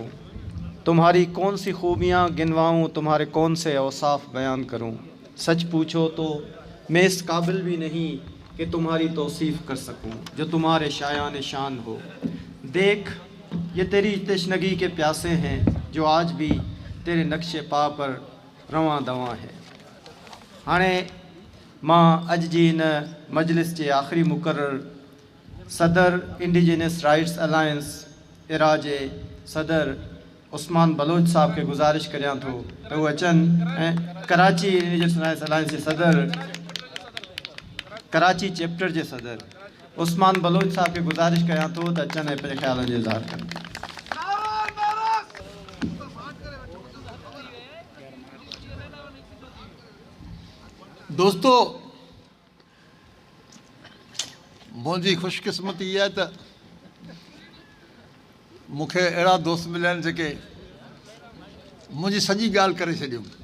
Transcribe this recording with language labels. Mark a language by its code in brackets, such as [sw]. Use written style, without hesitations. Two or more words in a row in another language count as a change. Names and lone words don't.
[ur] تمہاری کون سی خوبیاں گنواؤں، تمہارے کون سے اوصاف بیان کروں. سچ پوچھو تو میں اس قابل بھی نہیں کہ تمہاری توصیف کر سکوں جو تمہارے شایان شان ہو. دیکھ یہ تیری تشنگی کے پیاسے ہیں جو آج بھی تیرے نقش پا پر رواں دواں ہے. [sd] हाणे मां अज जी इन मजलिस के आखिरी मुकर्रर सदर इंडिजिनस राइट्स अलायंस इरा जे सदर उस्मान बलोच साहब के गुजारिश करियां थो तो वो अचन ऐं कराची इंडिजिनस राइट्स अलायंस के सदर कराची चैप्टर के सदर उस्मान बलोच साहब के गुजारिश करियां थो तो अचन ऐं पंहिंजे ख़्यालनि जो इज़हार कनि। दोस्तों, मुझी खुशकिस्मती इहा है त मूंखे अहिड़ा दोस्त मिलिया आहिनि जेके मुंहिंजी सॼी ॻाल्हि करे छॾियूं।